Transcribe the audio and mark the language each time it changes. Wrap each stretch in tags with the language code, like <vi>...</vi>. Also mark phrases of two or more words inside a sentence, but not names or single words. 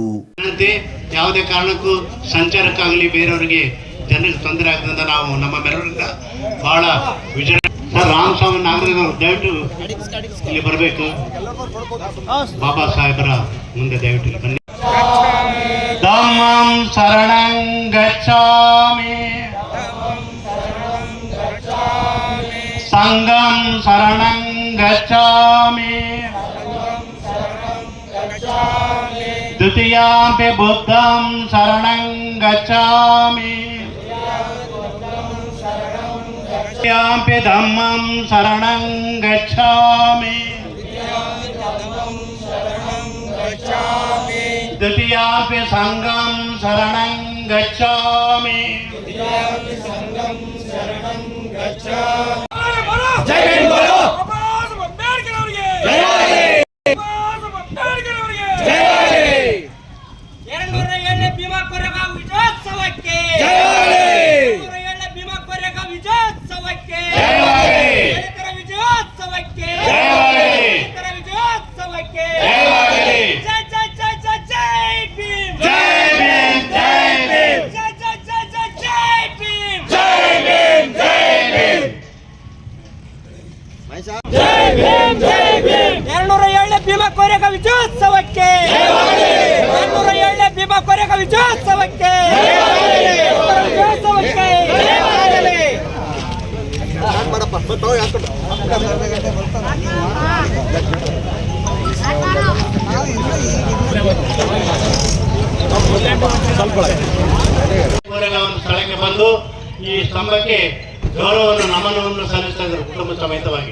<kn>ಯಾವುದೇ ಕಾರಣಕ್ಕೂ ಸಂಚಾರಕ್ಕಾಗಲಿ ಬೇರೆಯವರಿಗೆ ಜನರಿಗೆ ತೊಂದರೆ ಆಗದಂತ ನಾವು ನಮ್ಮ ಮೆರವಣಿಗೆ ಬಹಳ ವಿಜಯ ರಾಮಸ್ವಾಮಿ ನಾಗರಿಕರು ದಯವಿಟ್ಟು ಇಲ್ಲಿ ಬರಬೇಕು. ಬಾಬಾ ಸಾಹೇಬರ ಮುಂದೆ ದಯವಿಟ್ಟು ಇಲ್ಲಿ ಬನ್ನಿ.</kn> <pi>ಧಮ್ಮಂ ಶರಣಂ ಗಚ್ಚಾಮಿ ಸಂಘಂ ಶರಣಂ ಗಚ್ಚಾಮಿ ದ್ವಿತೀಯಾಂಪಿ ಬುದ್ಧಂ ಶರಣಂ ಗಚ್ಚಾಮಿ तृतीयांपि धम्मं शरणं गच्छामि द्वितीयांपि संघं शरणं गच्छामि।</pi> <hi>जय भीम बोलो।</hi> <kn>ಭೀಮಾ ಕೋರೆಗಾಂವ್ ವಿಜಯೋತ್ಸವಕ್ಕೆ ವಿಜಯೋತ್ಸವಕ್ಕೆ ವಿಜಯೋತ್ಸವಕ್ಕೆ ವಿಜಯೋತ್ಸವಕ್ಕೆ ಜೈ ಜೈ ಜೈ ಜೈ ಜೈ ಭೀಮ್,</kn> <hi>जय भीम, जय भीम, जय जय जय जय जय भीम, जय भीम, जय भीम, जय भीम, जय भीम.</hi> <kn>207ನೇ ಭೀಮಾ ಕೋರೆಗಾಂವ್ ವಿಜಯೋತ್ಸವಕ್ಕೆ 207ನೇ ಭೀಮಾ ಕೋರೆಗಾಂವ್ ವಿಜಯೋತ್ಸವಕ್ಕೆ ವಿಜಯೋತ್ಸವಕ್ಕೆ ಕೋರೆಗಾಂವ್ ಸ್ಥಳಕ್ಕೆ ಬಂದು ಈ ಸ್ತಂಭಕ್ಕೆ ಗೌರವವನ್ನು ನಮನವನ್ನು ಸಲ್ಲಿಸ್ತಾ ಇದ್ದಾರೆ ಕುಟುಂಬ ಸಮೇತವಾಗಿ.</kn>